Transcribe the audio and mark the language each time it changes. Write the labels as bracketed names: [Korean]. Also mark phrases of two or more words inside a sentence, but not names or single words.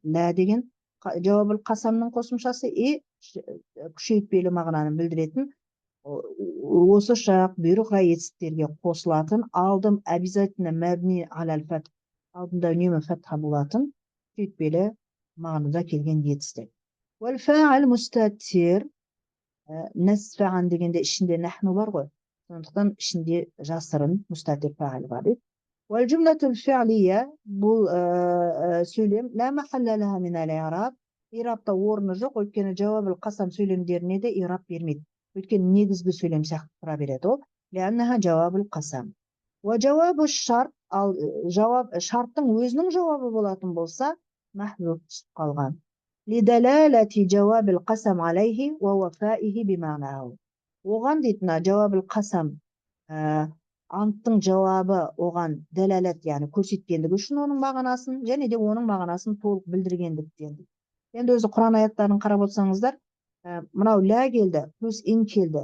[Kazakh] Лә деген [Arabic] جواب القسم [Kazakh] қосымшасы, күшейтпелі мағынаны білдіретін осы шақ бұйрықра етістіктерге қосылатын, алдым обязательно [Arabic] مبني على الفتح, [Kazakh] алдында үнемі фәтха болатын күшейтпелі мағынада келген етістік. [Arabic] والفاعل مستتر, [Kazakh] нәсфәған дегенде ішінде нәхну бар ғой, сондықтан ішінде жасырын [Arabic] مستتر فاعل [Kazakh] бар дейді. [Arabic] والجملة الفعلية [Kazakh] бұл сөйлем [Arabic] لا محل لها من الإعراب, [Kazakh] ирабта орны жоқ, өйткені [Arabic] جواب القسم [Kazakh] сөйлемдеріне де ираб бермейді. Өйткені негізгі сөйлем сияқты тұра береді ол. [Arabic] لأنها جواب القسم. وجواب الشرط, [Kazakh] ал шарттың өзінің жауабы болатын болса, мәхзуф түсіп қалған. [Arabic] لدلالة جواب القسم عليه ووفائه بمعناه. [Kazakh] Оған дейтін [Arabic] جواب القسم [Kazakh] анттың жауабы оған дәләләт, яғни көрсеткендігі үшін оның мағынасын, және де оның мағынасын толық білдіргендіктен. Енді өзі Құран аяттарын қарап отырсаңыздар, мынау лә келді, плюс ин келді.